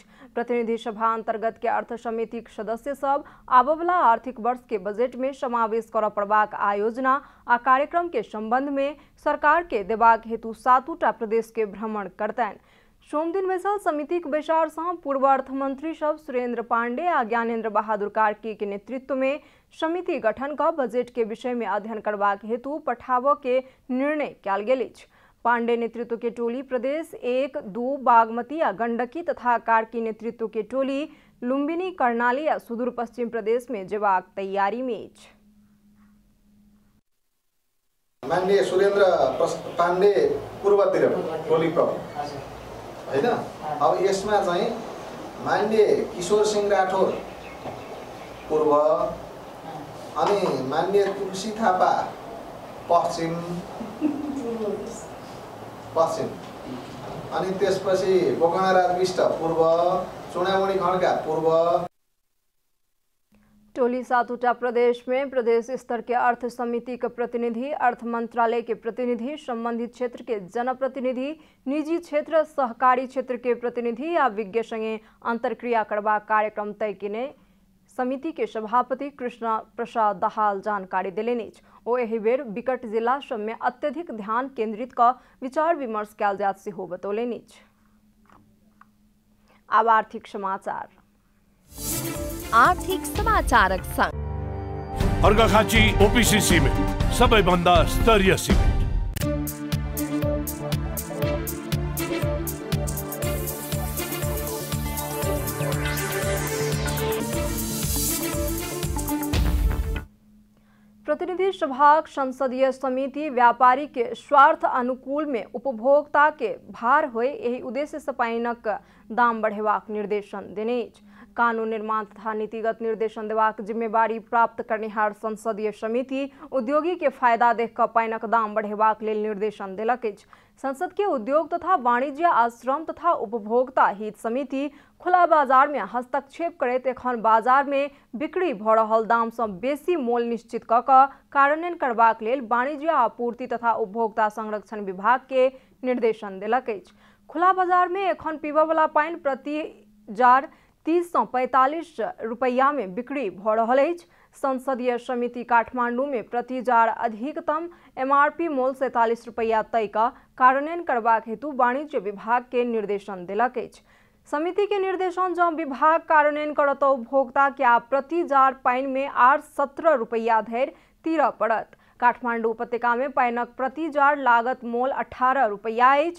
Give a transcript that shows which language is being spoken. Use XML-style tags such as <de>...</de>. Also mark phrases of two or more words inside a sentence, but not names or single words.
<mai>प्रतिनिधि सभा अंतर्गत के अर्थ समिति के सदस्य सब आबवला आर्थिक वर्ष के बजट में समावेश करऽ पड़बाक आयोजना आ कार्यक्रम के संबंध में सरकार के देबाक हेतु 7टा प्रदेश के भ्रमण करतनि। सोम दिन बैसल समिति के बैसार से पूर्व अर्थमंत्री सब सुरेंद्र पांडे आ ज्ञानेंद्र बहादुर कार्की के नेतृत्व में समिति गठन का बजट के विषय में अध्ययन करबाक हेतु पठाव के निर्णय कयल गेल अछि। पांडे नेतृत्व के टोली प्रदेश 1, 2 बागमती आ गंडकी तथा कार्की नेतृत्व के टोली लुम्बिनी, कर्णाली आ सुदूर पश्चिम प्रदेश में जेबाक तैयारी में अछि। माननीय सुरेंद्र पांडे पूर्वतिर टोली हैन।</mai> <ne>अब यसमा चाहिँ माननीय किशोर सिंह राठौर पूर्व अनि माननीय तुलसी थापा पश्चिम अनि त्यसपछि गोकर्णराज विष्ट पूर्व, चुनामणि खड्का पूर्व।</ne> <mai>टोली 7टा प्रदेश में प्रदेश स्तर के अर्थ समिति के प्रतिनिधि, अर्थ मंत्रालय के प्रतिनिधि, संबंधित क्षेत्र के जनप्रतिनिधि, निजी क्षेत्र सहकारी क्षेत्र के प्रतिनिधि आ विज्ञ संगे अंतरक्रिया करबाक कार्यक्रम तय केने समिति के सभापति कृष्ण प्रसाद दाहाल जानकारी देलनि अछि। ओ एहि बेर विकट जिला सब में अत्यधिक ध्यान केंद्रित कऽ विचार विमर्श कयल जायत सेहो बतौलनि अछि। आब आर्थिक समाचार। आर्थिक समाचारक संग</mai> <ne>अर्घाखाँची ओपीसी सिमेन्ट सबैभन्दा स्तरीय सिमेन्ट।</ne> <mai>प्रतिनिधि सभा संसदीय समिति व्यापारी के स्वार्थ अनुकूल में उपभोक्ता के भार होय एहि उद्देश्य से पाइनक दाम बढ़ेबाक निर्देशन देने अछि। कानून निर्माण तथा नीतिगत निर्देशन देबाक जिम्मेवारी प्राप्त करनिहार संसदीय समिति उद्योगी के फायदा देख कऽ पाइनक दाम बढ़ेबाक लेल निर्देशन देलक अछि। संसद के उद्योग तथा वाणिज्य आ श्रम तथा उपभोक्ता हित समिति खुला बाजार में हस्तक्षेप करैत एखन बाजार में बिक्री भऽ रहल दाम सँ बेसी मोल निश्चित कऽ कऽ कार्यान्वयन करबाक लेल वाणिज्य आपूर्ति तथा उपभोक्ता संरक्षण विभाग के निर्देशन देलक अछि। खुला बाजार में एखन पीबऽ वाला पानि प्रति जार 30 सँ 45 रुपैया में बिक्री भऽ रहल अछि। संसदीय समिति काठमांडू में प्रति जार अधिकतम MRP मोल 47 रुपैया तय का कार्यान्वयन करबाक हेतु वाणिज्य विभाग के निर्देशन देलक अछि। समिति के निर्देशन जँ विभाग कार्यान्वयन करत उपभोक्ता के आब प्रति जार पानि में आर 17 रुपैया धरि तीरऽ पड़त। काठमांडू उपत्यका में पानिक प्रति जार लागत मोल 18 रुपैया अछि।</mai>